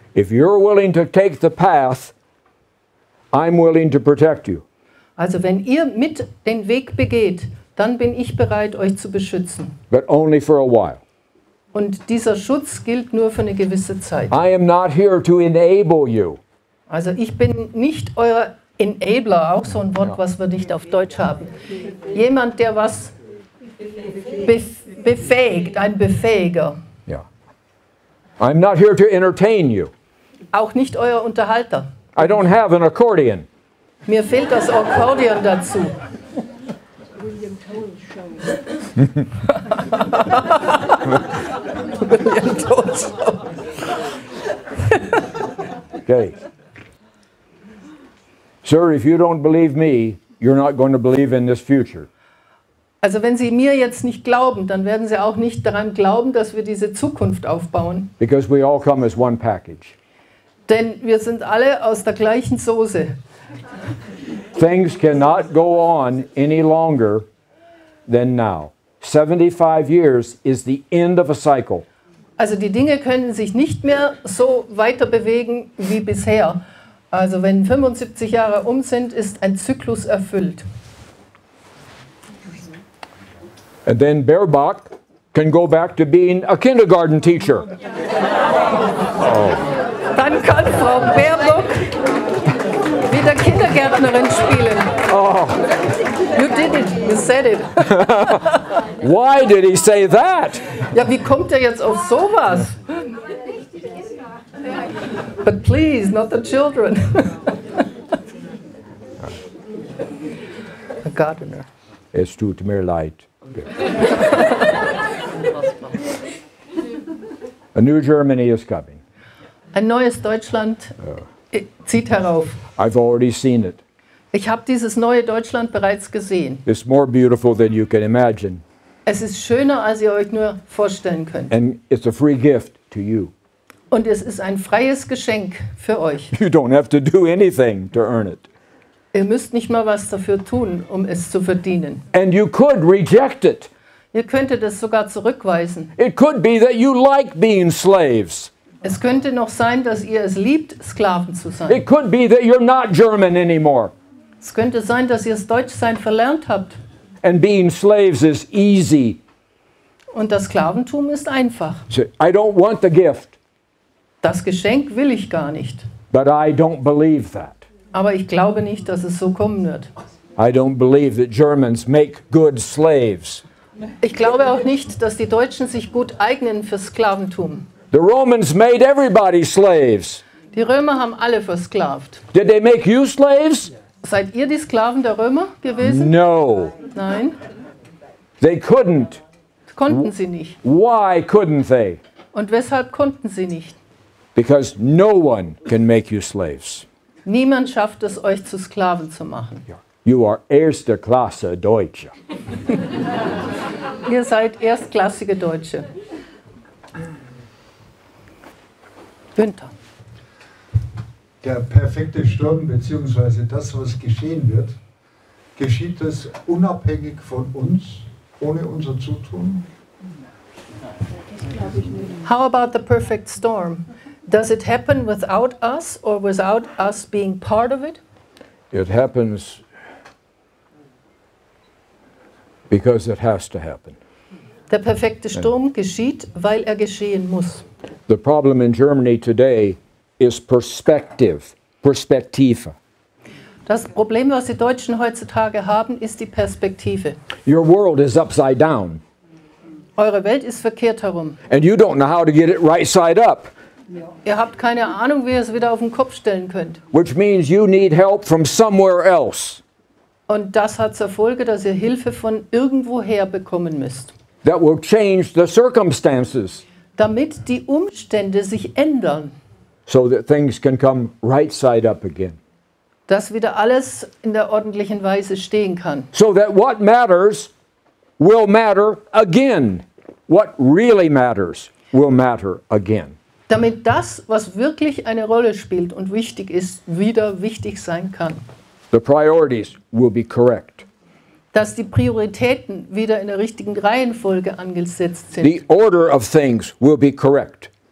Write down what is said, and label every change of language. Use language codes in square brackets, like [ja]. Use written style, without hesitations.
[en] If you're willing to take the path, I'm willing to protect you. [de] Also wenn ihr mit den Weg begeht, dann bin ich bereit, euch zu beschützen. [en] But only for a while. [de] Und dieser Schutz gilt nur für eine gewisse Zeit. [en] I am not here to enable you. [de] Also ich bin nicht euer Enabler, auch so ein Wort, was wir nicht auf Deutsch haben. Jemand, der was befähigt, ein Befähiger. [en] Yeah. I'm not here to entertain you. [de] Auch nicht euer Unterhalter. [en] I don't have an accordion. [de] Mir fehlt das Akkordeon dazu. [en] William Tell Show. Okay. Sir, if you don't believe me, you're not going to believe in this future. [de] Also wenn Sie mir jetzt nicht glauben, dann werden Sie auch nicht daran glauben, dass wir diese Zukunft aufbauen. [en] Because we all come as one package. [de] Denn wir sind alle aus der gleichen Soße. [en] Things cannot go on any longer than now. 75 years is the end of a cycle. [de] Also die Dinge können sich nicht mehr so weiter bewegen wie bisher. Also wenn 75 Jahre um sind, ist ein Zyklus erfüllt. [en] And then Baerbock can go back to being a kindergarten teacher. [de] Dann kann Frau Baerbock wieder Kindergärtnerin spielen. [en] Oh, You did it, you said it. why did he say that? [de] Ja, wie kommt er jetzt auf sowas? [en] But please, not the children. A gardener. [de] Es tut mir leid. [en] A new Germany is coming. [de] Ein neues Deutschland zieht herauf. [en] I've already seen it. [de] Ich habe dieses neue Deutschland bereits gesehen. [en] It's more beautiful than you can imagine. [de] Es ist schöner, als ihr euch nur vorstellen könnt. [en] And it's a free gift to you. [de] Und es ist ein freies Geschenk für euch. [en] You don't have to do anything to earn it. [de] Ihr müsst nicht mal was dafür tun, um es zu verdienen. [en] And you could reject it. [de] Ihr könntet es sogar zurückweisen. [en] It could be that you like being slaves. [de] Es könnte noch sein, dass ihr es liebt, Sklaven zu sein. [en] It could be that you're not German anymore. [de] Es könnte sein, dass ihr das Deutschsein verlernt habt. [en] And being slaves is easy. [de] Und das Sklaventum ist einfach. [en] So, I don't want the gift, [de] Das Geschenk will ich gar nicht. [en] but I don't believe that. [de] Aber ich glaube nicht, dass es so kommen wird. [en] I don't believe that Germans make good slaves. [de] Ich glaube auch nicht, dass die Deutschen sich gut eignen für Sklaventum. [en] The Romans made everybody slaves. [de] Die Römer haben alle versklavt. [en] Did they make you slaves? [de] Seid ihr die Sklaven der Römer gewesen? [en] No. [de] Nein. [en] They couldn't. [de] Konnten sie nicht. [en] Why couldn't they? [de] Und weshalb konnten sie nicht? [en] Because no one can make you slaves. [de] Niemand schafft es, euch zu Sklaven zu machen. [en] You are [de] erste Klasse Deutsche. Ihr seid erstklassige Deutsche. Günther. Der perfekte Sturm, beziehungsweise das, was geschehen wird, geschieht das unabhängig von uns, ohne unser Zutun? [en] How about the perfect storm? Does it happen without us or without us being part of it? It happens because it has to happen. [de] Der perfekte Sturm geschieht, weil er geschehen muss. [en] The problem in Germany today is perspective, Perspektive. [de] Das Problem, was die Deutschen heutzutage haben, ist die Perspektive. [en] Your world is upside down, [de] Eure Welt ist verkehrt herum. [en] and you don't know how to get it right side up, [de] Ihr habt keine Ahnung, wie ihr es wieder auf den Kopf stellen könnt. [en] which means you need help from somewhere else. [de] Und das hat zur Folge, dass ihr Hilfe von irgendwoher bekommen müsst. [en] That will change the circumstances [de] Damit die Umstände sich ändern, [en] so that things can come right side up again. [de] dass wieder alles in der ordentlichen Weise stehen kann. [en] So that what matters will matter again. What really matters will matter again. [de] Damit das, was wirklich eine Rolle spielt und wichtig ist, wieder wichtig sein kann. [en] The priorities will be correct. [de] Dass die Prioritäten wieder in der richtigen Reihenfolge angesetzt sind. [en] The order of things will be correct.